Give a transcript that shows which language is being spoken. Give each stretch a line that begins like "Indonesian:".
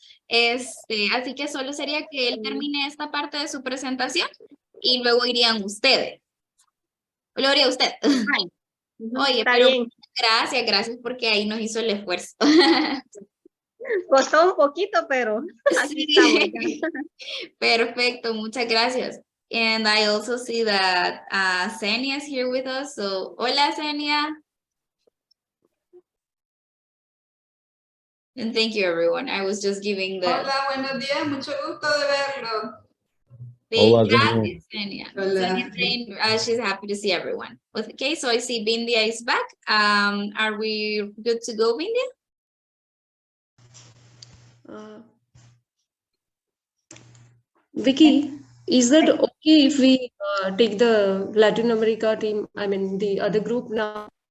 Spanish: Así que solo sería que él termine esta parte de su presentación y luego irían ustedes. Gloria a usted. Oye, está pero bien. gracias porque ahí nos hizo el esfuerzo. Costó un poquito, pero aquí estamos ya. Perfecto, muchas gracias.
English: And I also see that Senia is here with us. So, hola, Senia. And thank you, everyone. I was just giving the...
Spanish: Hola, buenos días, mucho gusto de verlo. Hola, Gracias, Zenia. Hola.
English: Zenia saying, she's happy to see everyone. Okay, so I see Bindia is back. Are we good to go, Bindia? Vicky, is that okay if we take the Latin America team, I mean the other group now?